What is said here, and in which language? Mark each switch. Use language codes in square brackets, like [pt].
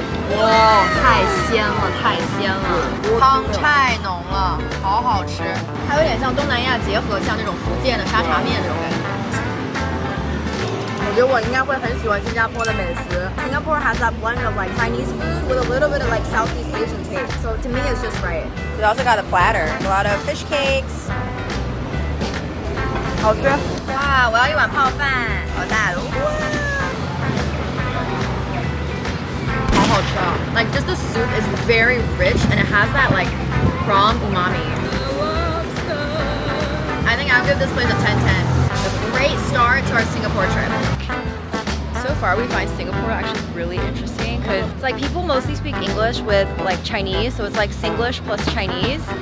[zh] Wow, 太鲜了，太鲜了，汤太浓了，好好吃。它有点像东南亚结合，像那种福建的沙茶面那种感觉。我觉得我应该会很喜欢新加坡的美食。 [en] Singapore has that blend of like Chinese food with a little bit of like Southeast Asian taste. So to me, it's just right. We also got a platter, a lot of fish cakes. [zh] 好吃。哇，我要一碗泡饭，好大的。好好吃啊。 [en] Like just the soup is very rich and it has that like prawn umami. I think I'll give this place a 10/10. A great start to our Singapore trip. So far we find Singapore actually really interesting because it's like people mostly speak English with like Chinese, so it's like Singlish plus Chinese.